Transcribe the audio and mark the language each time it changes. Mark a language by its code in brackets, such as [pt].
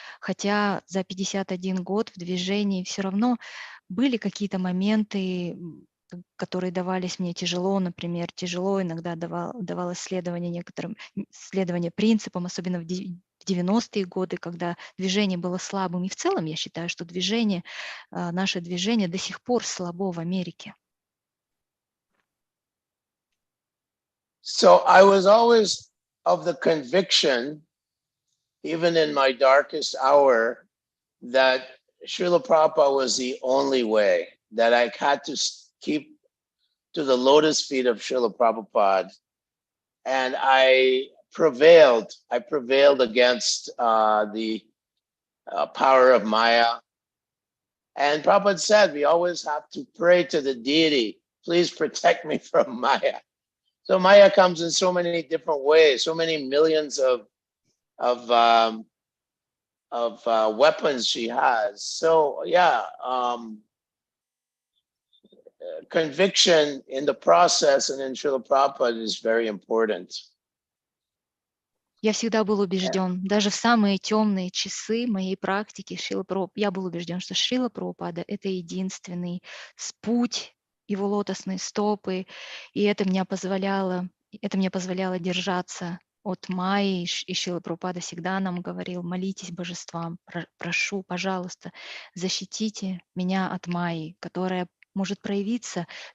[ru] Хотя за 51 год в движении все равно были какие-то моменты, которые давались мне тяжело. Например, тяжело иногда давалось следование принципам, особенно в 90-е годы, когда движение было слабым. И в целом я считаю, что наше движение до сих пор слабо в Америке. [en] So I was always of the conviction, even in my darkest hour, that Srila Prabhupada was the only way, that I had to keep to the lotus feet of Srila Prabhupada. And I prevailed against the power of Maya. And Prabhupada said, we always have to pray to the deity, please protect me from Maya. So Maya comes in so many different ways, so many millions of weapons she has. So yeah, conviction in the process and in Srila Prabhupada is very important. [ru] Я всегда был убежден, даже в самые темные часы моей практики, я был убежден, что Шрила Прабхупада — это единственный путь, его лотосные стопы, и это мне позволяло держаться от Майи, и Шрила Прабхупада всегда нам говорил: молитесь божествам, прошу, пожалуйста, защитите меня от Майи, которая может проявиться